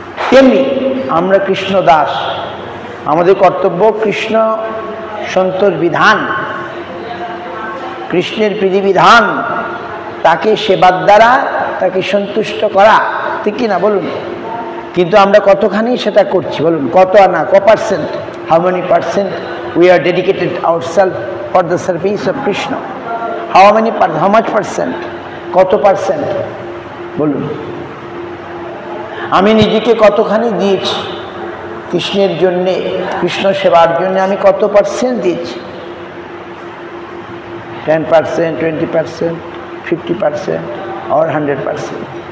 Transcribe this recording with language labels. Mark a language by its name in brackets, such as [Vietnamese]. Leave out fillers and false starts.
[Bangla] তেমনি আমরা কৃষ্ণ দাস, আমাদের কর্তব্য কৃষ্ণ সন্তোষ বিধান, কৃষ্ণের বিধিবিধান, তাকে সেবার দ্বারা তাকে সন্তুষ্ট করা, ঠিক কি না বলুন? কিন্তু আমরা কতখানি সেটা করছি বলুন? কত আনা, ক percent, [English] How many percent we are dedicated ourselves for the service of Krishna? how much percent, [Bangla] কত পার্সেন্ট বলুন? আমি নিজেকে কতখানি দিয়েছি কৃষ্ণের জন্যে, কৃষ্ণ সেবার জন্য আমি কত পার্সেন্ট দিয়েছি? [English] 10%, 20%, 50% or 100%?